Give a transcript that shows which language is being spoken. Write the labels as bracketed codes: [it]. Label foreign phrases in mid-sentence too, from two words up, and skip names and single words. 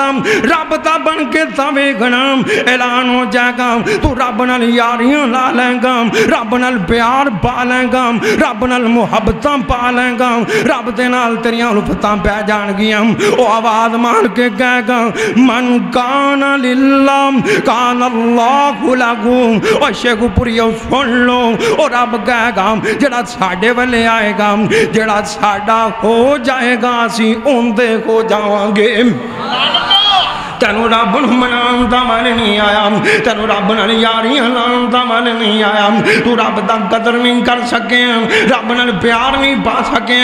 [pa] رب دا بن کے تویں گنام اعلان ہو جائے گا، تو رب نال یاریاں لا لے گا، رب نال پیار پا لے گا، رب نال محبتاں پا لے گا، رب دے نال تیریاں الفتاں پے جانگیاں. او آواز مار کے کہے گا [ar] من كان لله كان الله له. [pa] او شیخپوریو سن لو، او رب کہے گا جیڑا ساڈے ولے آئے گا، جیڑا ساڈا ہو جائے گا اسیں اوہندے ہو جاواں گے. تینوں رب نوں منائون دا من نہیں آیا، تینوں رب نال یاریاں لائون دا من نہیں آیا، تو رب دا قدر نہیں کر سکے، رب نال پیار نہیں پا سکے.